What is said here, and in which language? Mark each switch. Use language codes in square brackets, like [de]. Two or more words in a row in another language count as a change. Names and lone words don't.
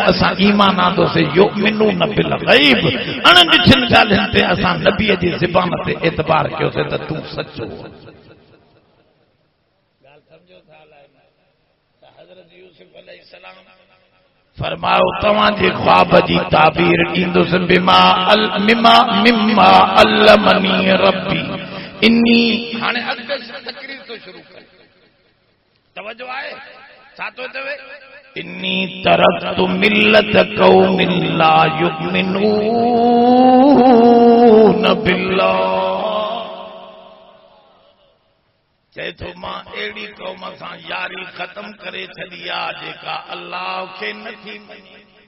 [sd] असां ईमान आंदोसीं [ar] يؤمنون بالغيب, [sd] अणॾिठियुनि ॻाल्हियुनि ते असां नबीअ जी ज़बान ते एतबार कयोसीं त तूं सचो। फरमायो तव्हांजे ख्वाब जी ताबीर ॾींदुसि [ar] بما مما مما علمني ربي إني. [sd] हाणे अॻिते तकरीर तो शुरू करे, तवजो आहे छा थो चवे, [ar] إني تركت ملة قوم لا يؤمنون بالله. [sd] चए थो मां अहिड़ी क़ौम सां यारी ख़त्म करे छॾी आहे जेका अलाह खे नथी मञे।